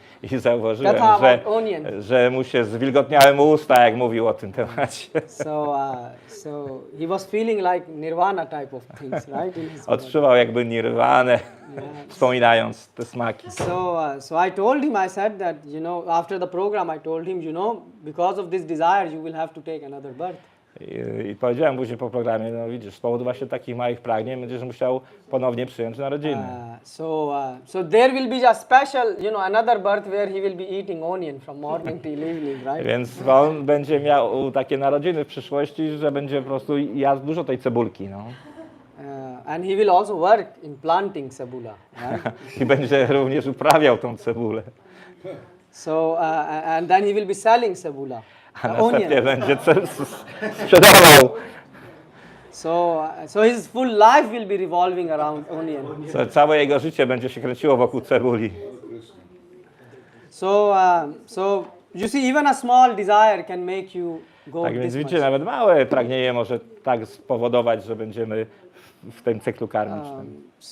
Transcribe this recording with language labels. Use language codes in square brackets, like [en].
[pl] I zauważyłem, że mu się zwilgotniały mu usta, jak mówił o tym temacie. [en] So he was feeling like nirvana type of things, right? In his [pl] Odczuwał jakby nirwanę, wspominając te smaki. [en] So I told him, I said that, after the program I told him, because of this desire you will have to take another birth. [pl] I powiedziałem później po programie, no widzisz, z powodu właśnie takich małych pragnień będziesz musiał ponownie przyjąć narodziny. [en] So there will be a special, another birth where he will be eating onion from morning till evening, right? [pl] Więc on będzie miał takie narodziny w przyszłości, że będzie po prostu jadł dużo tej cebulki, no. [en] And he will also work in planting cebula, right? [pl] I będzie również uprawiał tą cebulę. [en] So and then he will be selling cebula. [pl] A następnie będzie sprzedawał. [en] So his full life will be revolving around onion. [pl] Całe jego życie będzie się kręciło wokół cebuli. [en] So you see, even a small desire can make you go [pl] Tak więc [en] this [pl] widzicie, [en] much. [pl] nawet małe pragnienie może tak spowodować, że będziemy w tym cyklu karmicznym.